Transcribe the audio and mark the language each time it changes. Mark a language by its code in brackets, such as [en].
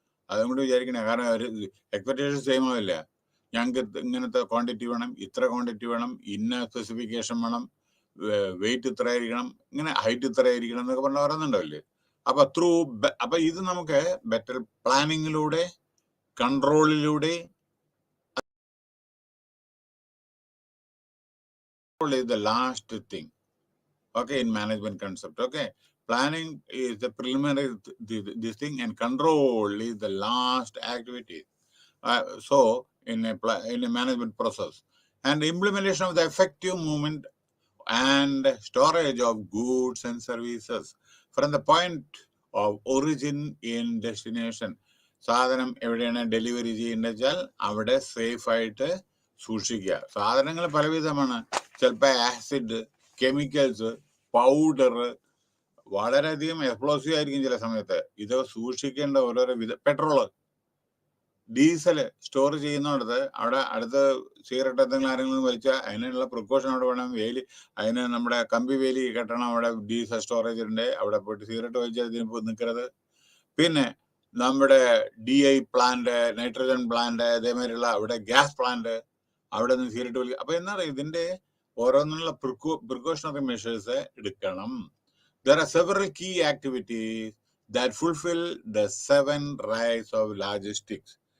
[ml] അതുകൊണ്ട് വിചാരിക്കണേ, കാരണം അവർ expectation same ആവില്ല. ഞങ്ങൾക്ക് ഇങ്ങനത്തെ ക്വാണ്ടിറ്റി വേണം, ഇത്ര ക്വാണ്ടിറ്റി വേണം, ഇന്ന സ്പെസിഫിക്കേഷൻ വേണം, വെയിറ്റ് ഇത്ര ആയിരിക്കണം, ഇങ്ങനെ ഹൈറ്റ് ഇത്ര ആയിരിക്കണം എന്നൊക്കെ പറഞ്ഞാൽ പറയുന്നുണ്ടാവില്ലേ. അപ്പൊ ഇത് നമുക്ക് better പ്ലാനിങ്ങിലൂടെ, കൺട്രോളിലൂടെ [en] is the last thing. Okay, in management concept. Okay, planning is the preliminary this thing, and control is the last activity. So in a management process, and implementation of the effective movement and storage of goods and services from the point of origin in destination. [ml] സാധനം എവിടെയാണ് delivery ചെയ്യേണ്ടത് വെച്ചാൽ അവിടെ safe ആയിട്ട് സൂക്ഷിക്കുക. സാധനങ്ങൾ പലവിധമാണ്. ചിലപ്പോൾ acid, chemicals, powder, വളരെയധികം എക്സ്പ്ലോസീവ് ആയിരിക്കും ചില സമയത്ത്. ഇത് സൂക്ഷിക്കേണ്ട ഓരോരോ പെട്രോള്, ഡീസല് സ്റ്റോർ ചെയ്യുന്നിടത്ത് അവിടെ അടുത്ത് സിഗരറ്റ് എന്തെങ്കിലും ആരെങ്കിലും വലിച്ചാൽ അതിനുള്ള പ്രിക്കോഷൻ അവിടെ വേണം. അതിന് നമ്മുടെ കമ്പി വേലി കെട്ടണം. അവിടെ ഡീസൽ സ്റ്റോറേജ് ഉണ്ട്, അവിടെ പോയിട്ട് സിഗരറ്റ് വലിച്ചാൽ ഇതിന് നിൽക്കരുത്. പിന്നെ നമ്മുടെ DI പ്ലാന്റ്, നൈട്രജൻ പ്ലാന്റ്, അതേമാതിരിയുള്ള അവിടെ ഗ്യാസ് പ്ലാന്റ്, അവിടെ നിന്ന് സിഗരറ്റ് വലിക്കുക. അപ്പൊ എന്താ പറയുക, ഇതിന്റെ ഓരോന്നുള്ള പ്രിക്കോഷണറി മെഷേഴ്സ് എടുക്കണം. [en] There are several key activities that fulfill the 7 rights of logistics.